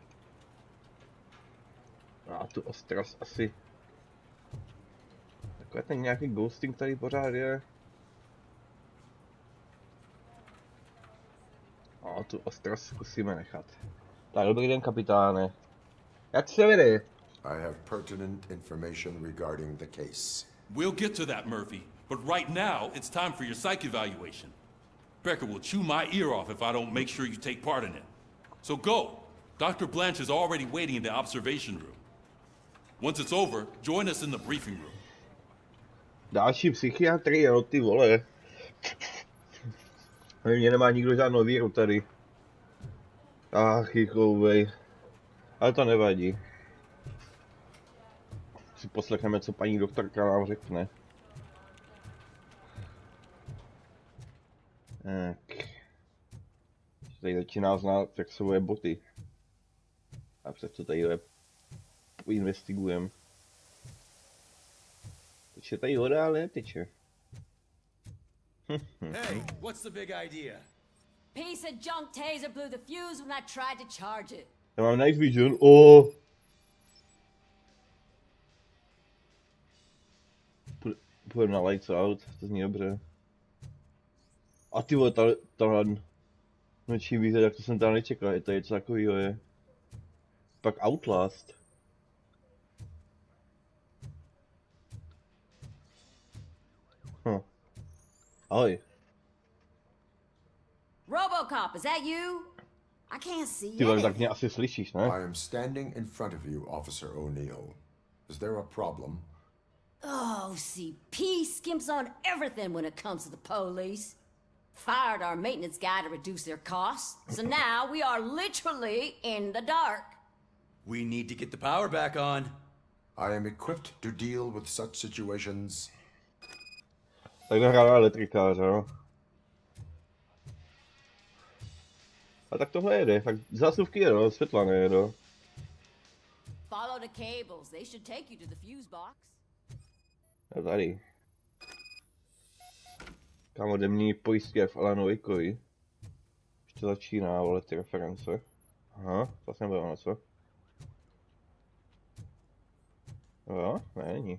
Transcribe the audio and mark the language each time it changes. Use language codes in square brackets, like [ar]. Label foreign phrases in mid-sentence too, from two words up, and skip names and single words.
[cs] A tu ostrost asi. Takový ten nějaký ghosting tady pořád je. A tu ostrost zkusíme nechat. Tak, dobrý den, kapitáne. Jak se vede? [en] I have pertinent information regarding the case. We'll get to that, Murphy. But right now, it's time for your psych evaluation. Becker will chew my ear off if I don't make sure you take part in it. So go. Dr. Blanche is already waiting in the observation room. Once it's over, join us in the briefing room. [cs] Další psychiatrie, no ty vole. Mě nemá nikdo žádnou víru tady. Ach, jichouvej. Ale to nevadí. Si poslechneme, co paní doktorka nám řekne. Tak. Tady začíná znát, jak se boje boty. A přes to tady investigujeme. Teče tady voda, ale neteče. [en] Hey, what's the big idea? Piece of junk taser blew the fuse when I tried to charge it. [cs] Já mám [en] night vision. [cs] Oh. Půjdeme na [en] lights out, [cs] to zní dobře. A ty vole, tahle noční výhled, jak to jsem tam nečekal, je to něco takovýho je. Pak Outlast. Ahoj. [en] Robocop, is that you? I can't see [cs] Ty vole, [en] anything. [cs] tak mě asi slyšíš, ne? [en] I am standing in front of you, Officer O'Neill. Is there a problem? Oh, see, P skimps on everything when it comes to the police. Fired our maintenance guy to reduce their costs, so now we are literally in the dark. We need to get the power back on. I am equipped to deal with such situations. [cs] Tak hrál na elektrikáře, no. A tak tohle jede, tak zásuvky jedou, světla nejedou. [en] Follow the cables, they should take you to the fuse box. [cs] A tady. Kam ode mě pojistky v Alanu Wakeovi. Ještě začíná, vole, ty reference. Aha, to asi nebude ono, co? Jo, ne, není.